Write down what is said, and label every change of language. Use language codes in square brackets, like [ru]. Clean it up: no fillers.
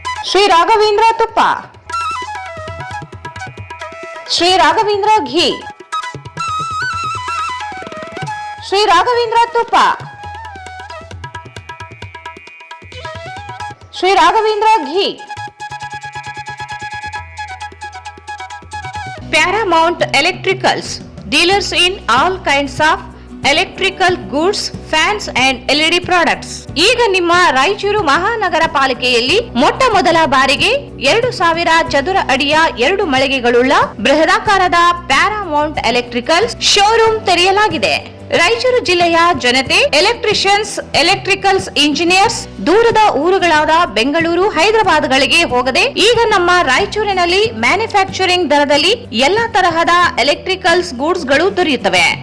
[kn] ಶ್ರೀ ರಾಘವೇಂದ್ರ ತುಪ್ಪ, ಶ್ರೀ ರಾಘವೇಂದ್ರ ಘೀ, ಶ್ರೀ ರಾಘವೇಂದ್ರ ತುಪ್ಪ, ಶ್ರೀ ರಾಘವೇಂದ್ರ ಘೀ. [en] Paramount Electricals, dealers in all kinds of electrical goods, fans and LED products. [kn] ಈಗ ನಿಮ್ಮ ರಾಯಚೂರು ಮಹಾನಗರ ಪಾಲಿಕೆಯಲ್ಲಿ ಮೊಟ್ಟ ಮೊದಲ ಬಾರಿಗೆ 2,000 ಚದುರ ಅಡಿಯ 2 ಮಳಿಗೆಗಳುಳ್ಳ ಬೃಹದಾಕಾರದ ಪ್ಯಾರಾಮೌಂಟ್ ಎಲೆಕ್ಟ್ರಿಕಲ್ಸ್ ಶೋರೂಮ್ ತೆರೆಯಲಾಗಿದೆ. ರಾಯಚೂರು ಜಿಲ್ಲೆಯ ಜನತೆ, ಎಲೆಕ್ಟ್ರಿಷಿಯನ್ಸ್, ಎಲೆಕ್ಟ್ರಿಕಲ್ಸ್ ಇಂಜಿನಿಯರ್ಸ್ ದೂರದ ಊರುಗಳಾದ ಬೆಂಗಳೂರು, ಹೈದರಾಬಾದ್ಗಳಿಗೆ ಹೋಗದೆ ಈಗ ನಮ್ಮ ರಾಯಚೂರಿನಲ್ಲಿ ಮ್ಯಾನುಫ್ಯಾಕ್ಚರಿಂಗ್ ದರದಲ್ಲಿ ಎಲ್ಲಾ ತರಹದ ಎಲೆಕ್ಟ್ರಿಕಲ್ಸ್ ಗೂಡ್ಸ್ ಗಳು ದೊರೆಯುತ್ತವೆ.